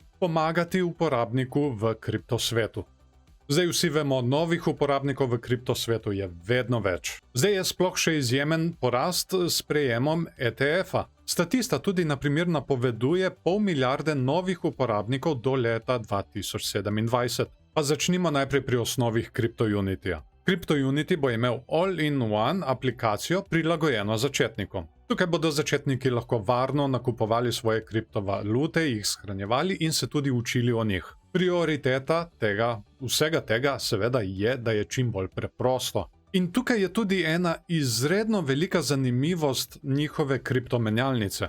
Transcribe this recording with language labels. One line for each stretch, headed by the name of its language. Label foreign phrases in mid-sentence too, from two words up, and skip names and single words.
Slovenian: Pomagati uporabniku v kriptosvetu. Zdaj vsi vemo, novih uporabnikov v kriptosvetu je vedno več. Zdaj je sploh še izjemen porast s prejemom ETF-a. Statista tudi na primer napoveduje 0,5 milijarde novih uporabnikov do leta 2027. Pa začnimo najprej pri osnovih CryptoUnityja. CryptoUnity bo imel all-in-one aplikacijo prilagojeno začetnikom. Tukaj bodo začetniki lahko varno nakupovali svoje kriptovalute, jih shranjevali in se tudi učili o njih. Prioriteta vsega tega seveda je, da je čim bolj preprosto. In tukaj je tudi ena izredno velika zanimivost njihove kriptomenjalnice.